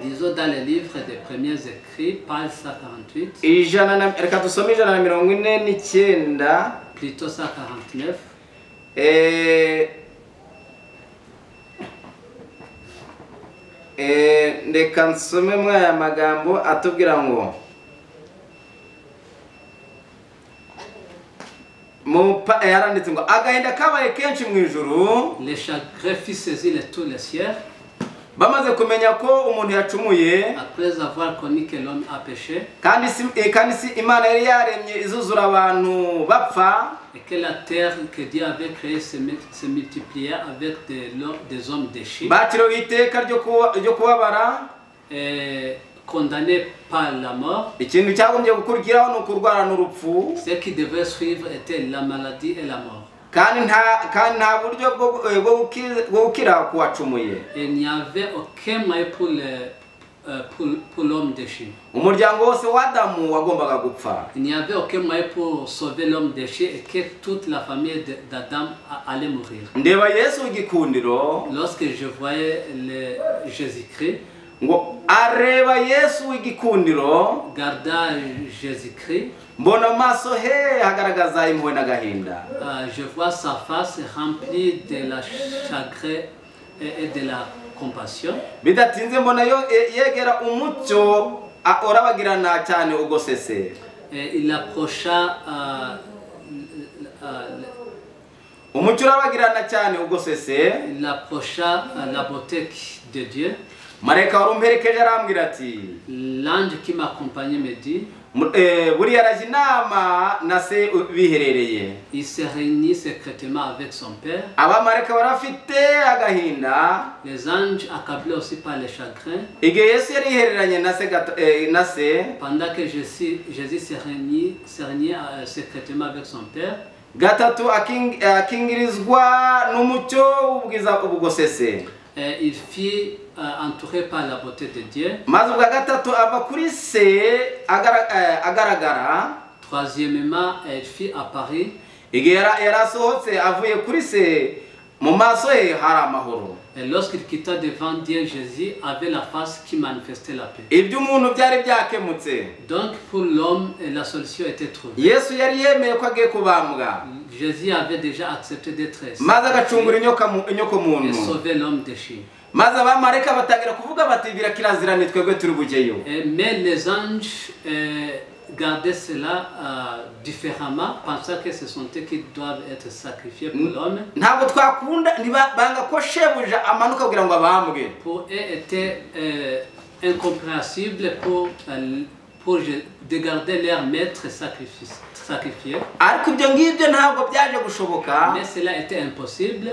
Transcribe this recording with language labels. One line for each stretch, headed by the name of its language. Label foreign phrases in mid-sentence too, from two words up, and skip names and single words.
French: Disons dans le livre des premiers écrits, page 148.
Kinyarwanda: Reka tusome 149.
French: Plutôt 149.
Kinyarwanda: Reka nsome mwa aya magambo atubwira ngo yaranditse ngo agahinda kabaye kenshi mu ijuru.
French: Les chagrins fit saisir tous les cieux.
Kinyarwanda: Bamaze kumenya ko umuntu yacumuye.
French: Après avoir connu que l'homme a péché.
Kinyarwanda: Kandi si Imana yari yaremye izuzura abantu bapfa.
French: Et que la terre que Dieu avait créée se multipliait avec des hommes déchus.
Kinyarwanda: Bakiriwe iteka ryo kubabara.
French: Condamné par la mort.
Kinyarwanda: Ikintu cyagombye gukurikiraho no kurwara n'urupfu.
French: Ce qui devait suivre était la maladie et la mort.
Kinyarwanda: Kandi nta buryo bwo gukira kuwacumuye.
French: Il n'y avait aucun moyen pour l'homme déchu.
Kinyarwanda: Umuryango wose wa Adamu wagombaga gupfa.
French: Il n'y avait aucun moyen pour sauver l'homme déchu et que toute la famille d'Adam allait mourir.
Kinyarwanda: Ndeba Yesu igikundiro.
French: Lorsque je voyais Jésus-Christ,
Kinyarwanda: ngo areba Yesu w'igikundiro,
French: garda Jésus-Christ.
Kinyarwanda: mbona amaso he hagaragaza impuhwe n'agahinda.
French: Je vois sa face remplie de la chagrin et de la compassion.
Kinyarwanda: Bidatinze mbona yegera umucyo orabagirana cyane ugosese.
French: Il approcha
Kinyarwanda: umucyo urabagirana cyane ugosese.
French: Il approcha la beauté de Dieu.
Kinyarwanda: Marayika warumperekeje arambwira ati,
French: l'ange qui m'accompagnait me dit,
Kinyarwanda: buriya araje inama na se biherereye.
French: Il se réunit secrètement avec son père.
Kinyarwanda: Abamarayika barafite agahinda.
French: Les anges accablés aussi par le chagrin.
Kinyarwanda: Igihe Yesu yari yihereranye na se,
French: pendant que Jésus se réunit secrètement avec son père,
Kinyarwanda: gatatu akingirizwa n'umucyo w'ubwiza ubugosese.
French: Il fut entouré par la beauté de Dieu.
Kinyarwanda: Maze ubwa gatatu ava kuri se agaragara.
French: Troisièmement, il fut apparu.
Kinyarwanda: Igihe yarasohotse avuye kuri se, mu maso he hari amahoro.
French: Et lorsqu'il quitta devant Dieu, Jésus avait la face qui manifestait la paix.
Kinyarwanda: Ibyo umuntu byari byakemutse.
French: Donc pour l'homme, la solution était trouvée.
Kinyarwanda: Yesu yari yemeye ko agiye kubambwa.
French: Jésus avait déjà accepté d'être
Kinyarwanda: maze agacungura inyoko muntu
French: et sauver l'homme déchu.
Kinyarwanda: maze abamarayika batangira kuvuga bati birakirazira ni twebwe turi bugeyo.
French: Mais les anges gardaient cela différemment, pensant que ce sont eux qui doivent être sacrifiés pour l'homme.
Kinyarwanda: Ntabwo twakunda banga ko shebuja amanuka kugira ngo abambwe.
French: Pour eux était incompréhensible pour de garder leur maître sacrifié.
Kinyarwanda: Ariko ibyo ngibyo ntabwo byaje gushoboka.
French: Mais cela était impossible.